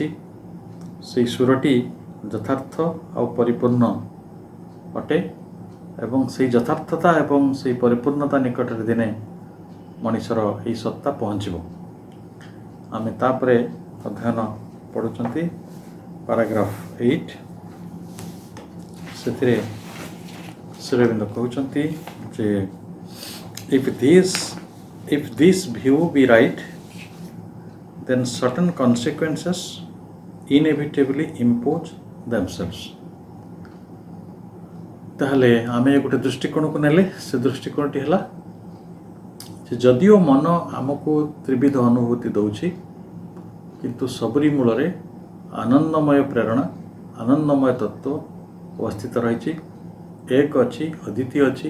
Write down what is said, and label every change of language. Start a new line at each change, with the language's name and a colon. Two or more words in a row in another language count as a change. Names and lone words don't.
Odia: ସେଇ ସୁରଟି ଯଥାର୍ଥ ଆଉ ପରିପୂର୍ଣ୍ଣ ଅଟେ ଏବଂ ସେଇ ଯଥାର୍ଥତା ଏବଂ ସେଇ ପରିପୂର୍ଣ୍ଣତା ନିକଟରେ ଦିନେ ମଣିଷର ଏହି ସତ୍ତା ପହଞ୍ଚିବ। ଆମେ ତାପରେ ଅଧ୍ୟୟନ ପଢ଼ୁଛନ୍ତି ପାରାଗ୍ରାଫ 8। ସେଥିରେ ଶ୍ରୀଅରବିନ୍ଦ କହୁଛନ୍ତି ଯେ
English: if this view be right, then certain consequences inevitably impose themselves।
Odia: ତାହେଲେ ଆମେ ଗୋଟେ ଦୃଷ୍ଟିକୋଣକୁ ନେଲେ, ସେ ଦୃଷ୍ଟିକୋଣଟି ହେଲା ଯେ ଯଦିଓ ମନ ଆମକୁ ତ୍ରିବିଧ ଅନୁଭୂତି ଦେଉଛି, କିନ୍ତୁ ସବୁରି ମୂଳରେ ଆନନ୍ଦମୟ ପ୍ରେରଣା, ଆନନ୍ଦମୟ ତତ୍ତ୍ୱ ଅବସ୍ଥିତ ରହିଛି, ଏକ ଅଛି, ଅଦ୍ୱିତୀୟ ଅଛି।